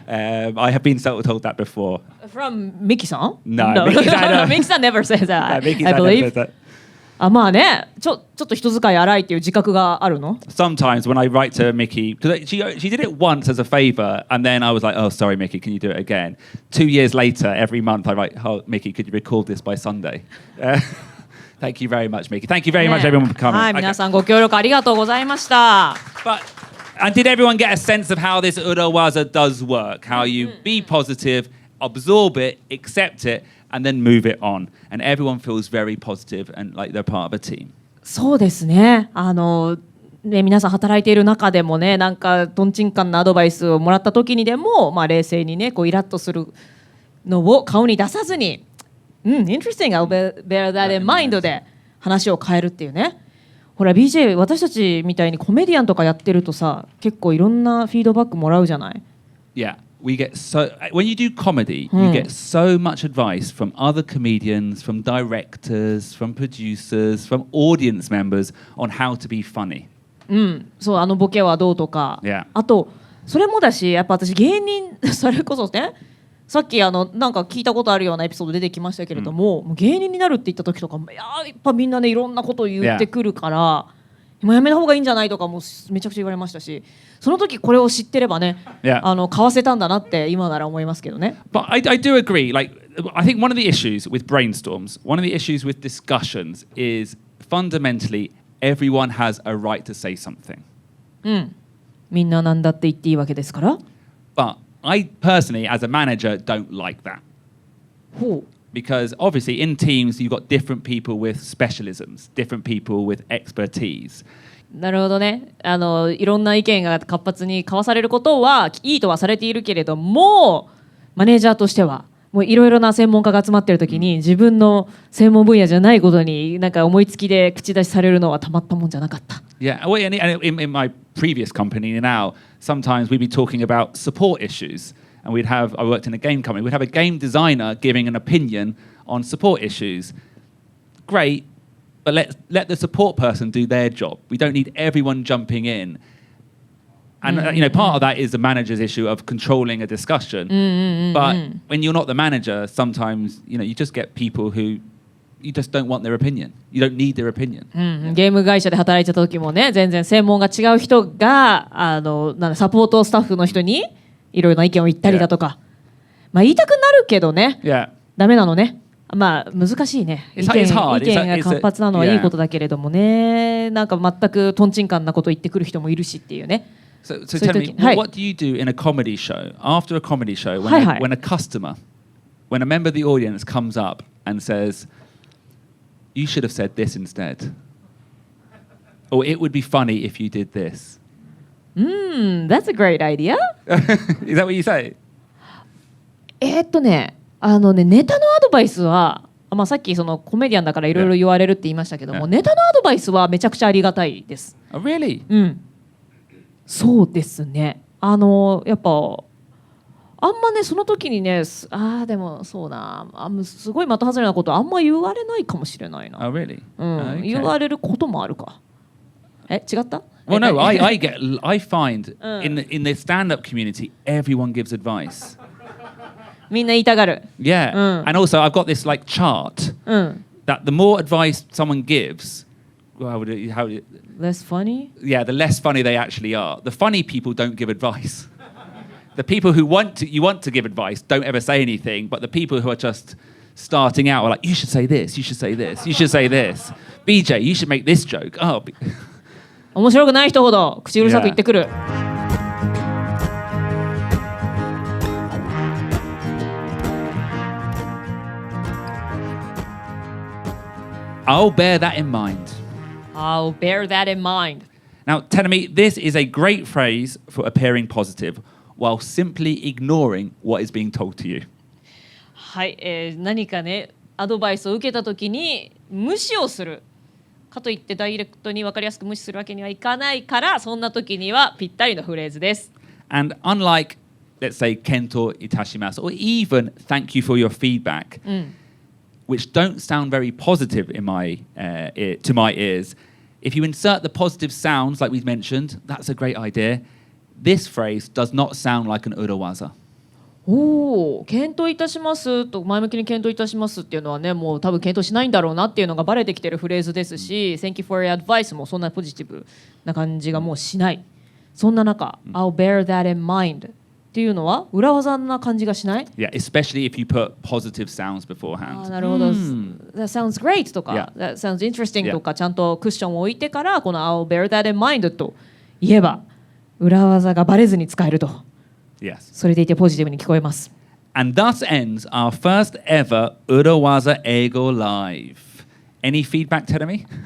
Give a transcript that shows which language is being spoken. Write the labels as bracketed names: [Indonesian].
[English] I have been told that before. From ミキさん No, Mickey said- ミキさん never says that Mickey I said believe that. [Japanese] あまあねちょっと人使い荒いっていう自覚があるの [English] Sometimes when I write to Mickey, because she did it once as a favor, and then I was like, oh, sorry, Mickey, can you do it again? 2 years later, every month I write, oh, Mickey, could you record this by Sunday? Thank you very much, Mickey. Thank you very much, everyone, for coming. [Japanese] はい皆さんご協力ありがとうございました [English] And did everyone get a sense of how this urawaza does work? How you be positive, absorb it, accept it, and then move it on. And everyone feels very positive and like they're part of a team. [Japanese] そうですねね皆さん働いている中でもねなんかとんちんかんなアドバイスをもらった時にでも、まあ、冷静にねこうイラッとするのを顔に出さずに [English] interesting, I'll bear that in mind [Japanese] で話を変えるっていうねほら BJ 私たちみたいにコメディアンとかやってるとさ結構いろんなフィードバックもらうじゃない [English] Yeah, we get so when you do comedy, you get so much advice from other comedians, from directors, from producers, from audience members on how to be funny. [Japanese] そうボケはどうとか、 [English] Yeah. [Japanese] あとそれもだしやっぱ私芸人それこそねさっきなんか聞いたことあるようなエピソード出てきましたけれども、もう芸人になるって言った時とかやっぱみんなねいろんなことを言ってくるから、もうやめた方がいいんじゃないとかもめちゃくちゃ言われましたしその時これを知ってればね、買わせたんだなって今なら思いますけどね。 [English] But I do agree. Like, I think one of the issues with brainstorms, one of the issues with discussions is fundamentally everyone has a right to say something. [Japanese] みんななんだって言っていいわけですから。 [English] But I personally, as a manager, don't like that. [Japanese] ほう。 [English] Because obviously in teams you've got different people with specialisms, different people with expertise. [Japanese] なるほどねいろんな意見が活発に交わされることはいいとはされているけれどもマネージャーとしてはもういろいろな専門家が集まっている時に自分の専門分野じゃないことになんか思いつきで口出しされるのはたまったもんじゃなかった。 [English] Yeah, well, and in my previous company now, sometimes we'd be talking about support issues. And I worked in a game company, we'd have a game designer giving an opinion on support issues. Great, but let the support person do their job. We don't need everyone jumping in. And part of that is the manager's issue of controlling a discussion. But when you're not the manager, sometimes you just get people who you just don't want their opinion. You don't need their opinion. [Japanese] ゲーム会社で働いてた時もね全然専門が違う人がサポートスタッフの人にいろいろな意見を言ったりだとか、まあ言いたくなるけどね、ダメなのね。まあ難しいね。意見が活発なのはいいことだけれどもね、なんか全くトンチンカンなこと言ってくる人もいるしっていうね。 [English] So tell me, what do you do in a comedy show, after a comedy show, when a customer, when a member of the audience comes up and says, you should have said this instead, or it would be funny if you did this. That's a great idea. Is that what you say? [Japanese] ネタのアドバイスは、まあ、さっきそのコメディアンだからいろいろ言われるって言いましたけども、ネタのアドバイスはめちゃくちゃありがたいです。 [English] Oh, really? [Japanese] そうですね。やっぱあんまねその時にねでもそうなすごい的外れなことあんま言われないかもしれないな。 [English] Oh, really? [Japanese] 言われることもあるか。違った？ [English] Well, no, I find in the stand-up community everyone gives advice. [Japanese] みんな言いたがる。 [English] Yeah. And also, I've got this like chart [Japanese] うん。 [English] that the more advice someone gives, well, Less funny? yeah, the less funny they actually are. The funny people don't give advice. The people who want to give advice don't ever say anything, but the people who are just starting out are like, you should say this, you should say this, you should say this. BJ, you should make this joke. Oh, [Japanese] 面白くない人ほど口うるさく言ってくる。 [English] I'll bear that in mind. I'll bear that in mind. Now, Tenemi, this is a great phrase for appearing positive while simply ignoring what is being told to you. [Japanese] はい、何かねアドバイスを受けたときに無視をするかといってダイレクトに分かりやすく無視するわけにはいかないから、そんな時にはぴったりのフレーズです。 [English] And unlike, let's say, [Japanese] kento itashimasu [English] or even thank you for your feedback, which don't sound very positive in to my ears, if you insert the positive sounds like we've mentioned, that's a great idea. This phrase does not sound like an urawaza. [Japanese] おお、検討いたしますと前向きに検討いたしますっていうのはね、もう多分検討しないんだろうなっていうのがバレてきてるフレーズですし、 [English] Thank you for your advice [Japanese] もそんなポジティブな感じがもうしない。そんな中、 [English] I'll bear that in mind [Japanese] っていうのは裏技な感じがしない？ [English] Yeah, especially if you put positive sounds beforehand. [Japanese] あ、なるほど。 [English] That sounds great とか、 Yeah. That sounds interesting [Japanese] とか、ちゃんとクッションを置いてからこの [English] I'll bear that in mind [Japanese] と言えば裏技がバレずに使えると。 [English] Yes. [Japanese] それでいてポジティブに聞こえます。 [English] And thus ends our first ever Urawaza Eigo Live. Any feedback, Teremi?